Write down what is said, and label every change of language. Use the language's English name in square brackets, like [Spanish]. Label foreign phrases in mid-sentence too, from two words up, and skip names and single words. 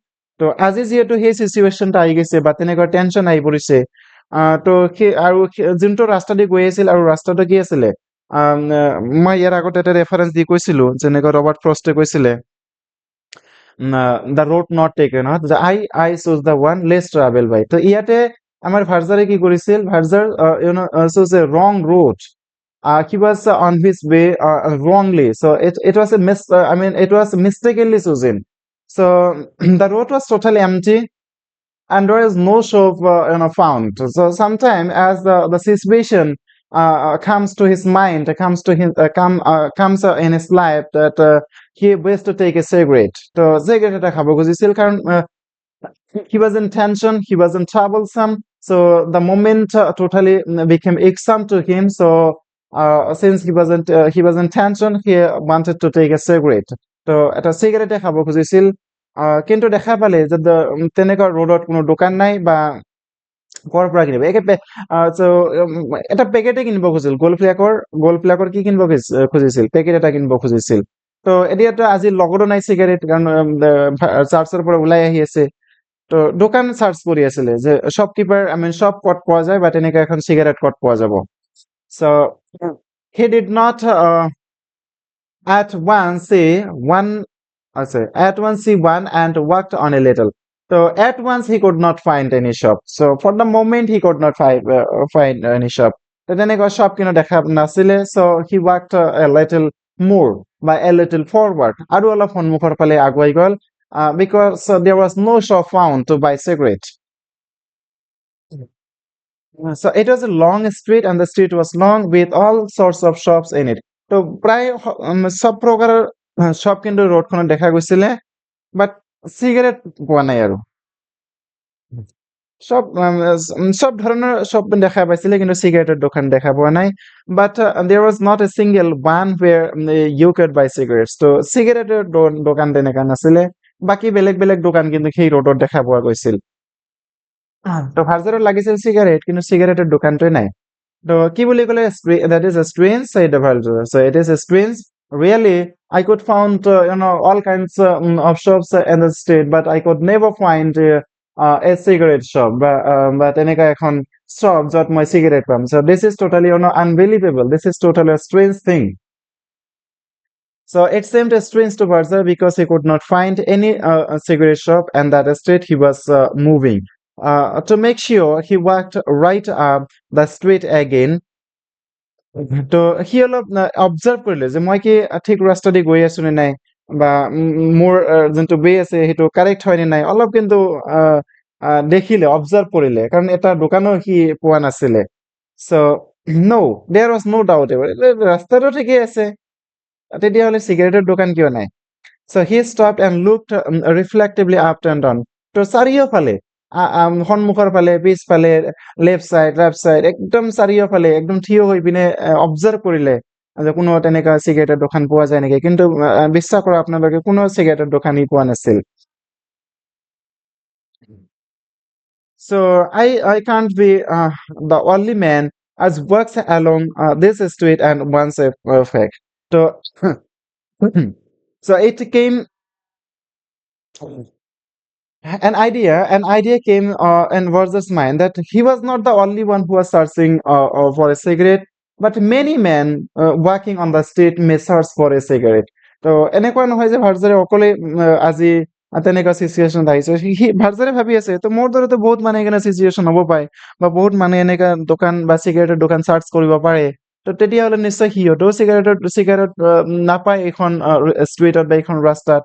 [Assamese] তো আজি যিহেতু সেই চিচুৱেশ্যনটা আহি গৈছে, বা তেনেকুৱা টেনশ্যন আহি পৰিছে, তো সেই আৰু যোনটো ৰাস্তা দি গৈ আছিল, আৰু ৰাস্তাটো কি আছিলে, মই ইয়াৰ আগতে এটা ৰেফাৰেঞ্চ দি কৈছিলো, যেনেকৈ ৰবাৰ্ট ফ্ৰষ্টে কৈছিলে, [English] the road not taken, I chose the one less travel by. [Assamese] তো ইয়াতে আমাৰ ভাৰ্জাৰে কি কৰিছিল, ভাৰ্জাৰ [English] chose a wrong road. He was on his way wrongly, so it was it was mistakenly chosen. So the road was totally empty, and there is no shop found. So sometime as the situation comes to his mind, comes in his life, that he wished to take a cigarette. [Assamese] So cigarette এটা খাব খুজিছিল, [English] কারণ he was in tension, he was in troublesome, so the moment totally became irksome to him. So since he was in tension, he wanted to take a cigarette. [Assamese] তো এটা cigarette খাব খুজিছিল, কিন্তু দেখা পালে যে তেনেকুৱা ৰোডত কোনো দোকান নাই বা কৰ পৰা কিনিব so এটা পেকেটে কিনিব খুজিছিল, গ'ল্ড ফ্লেকৰ কি কিনিব খুজিছিল, পেকেট এটা কিনিব খুজিছিল। তো এতিয়াতো আজি লগতো নাই চিগাৰেট, কাৰণ চাৰ্চৰ পৰা ওলাই আহি আছে। তো দোকান চাৰ্চ কৰি আছিলে যে শ্বপকিপাৰ, শ্বপ ক'ত পোৱা যায় বা তেনেকুৱা এখন চিগাৰেট ক'ত পোৱা যাব। [English] So he did not at once see one at once see one and walked on a little. So at once he could not find any shop. So for the moment he could not find any shop. [Assamese] তো তেনেকুৱা shop কিন্তু দেখা নাছিলে, [English] so he walked a little more by a little forward, [Assamese] আৰু অলপ সন্মুখৰ ফালে আগুৱাই গ'ল, [English] because there was no shop found to buy cigarette. So it was a long street and the street was long with all sorts of shops in it. [Assamese] তো প্ৰায় সব প্ৰকাৰৰ shop কিন্তু ৰোডখনত দেখা গৈছিলে, বাট চিগাৰেট পোৱা নাই আৰু। সব ধৰণৰ shop দেখা পাইছিলে, কিন্তু চিগাৰেটৰ দোকান দেখা পোৱা নাই। [English] But there was not a single one where you could buy cigarettes. [Assamese] তো চিগাৰেটৰ দোকান তেনেকা নাছিলে, বাকী বেলেগ বেলেগ দোকান কিন্তু সেই ৰোডত দেখা পোৱা গৈছিল। তো ভাৰ্জাৰত লাগিছিল চিগাৰেট, কিন্তু চিগাৰেটৰ দোকানটোৱে নাই। তো কি বুলি ক'লে, [English] that is a strange, said Bharjura. So it is a strange. Really, I could found all kinds of shops in the state, but I could never find a cigarette shop. [Assamese] But এনেকা এখন shop য'ত মই cigarette পাম. [English] So this is totally unbelievable. This is totally a strange thing. So it seemed strange to Bharjura because he could not find any cigarette shop, and that street he was moving. To make sure, he walked right up the street again. [Assamese] তো সি অলপ অবজাৰ্ভ কৰিলে যে মই কি ঠিক ৰাস্তা দি গৈ আছো নে নাই, বা মোৰ যোনটো ৱে আছে সেইটো কাৰেক্ট হয় নে নাই, অলপ কিন্তু দেখিলে, অবজাৰ্ভ কৰিলে, কাৰণ এটা দোকানো সি পোৱা নাছিলে। [English] So no, there was no doubt about it. [Assamese] ৰাস্তাটো ঠিকেই আছে, তেতিয়াহ'লে চিগাৰেটৰ দোকান কিয় নাই? [English] So he stopped and looked reflectively up and down. [Assamese] তো চাৰিওফালে, সন্মুখৰ ফালে, পিছফালে, [English] left side, right side, [Assamese] একদম চাৰিওফালে একদম থিয় হৈ পিনে অবজাৰ্ভ কৰিলে যে কোনো তেনেকুৱা চিগাৰেটৰ দোকান পোৱা যায় নেকি, কিন্তু বিশ্বাস কৰক আপোনালোকে, কোনো চিগাৰেটৰ দোকানী পোৱা নাছিল। [English] So I can't be the only man as walks along this street and wants a fact. So so it came an idea came in Versa's mind that he was not the only one who was searching for a cigarette, but many men walking on the street may search for a cigarette. [Assamese] তো এনেকুৱা নহয় যে ভাৰ্জাৰে অকলে আজি তেনেকুৱা চিচুৱেশ্যন আহিছে, সি ভাৰ্জাৰে ভাবি আছে তো মোৰ দৰেতো বহুত মানে এনেকুৱা চিচুৱেশ্যন হ'ব পাৰে, বা বহুত মানুহে এনেকুৱা দোকান বা চিগাৰেটৰ দোকান চাৰ্চ কৰিব পাৰে। তো তেতিয়াহ'লে নিশ্চয় সিহঁতেও চিগাৰেট নাপায় এইখন ষ্ট্ৰীটত বা এইখন ৰাস্তাত।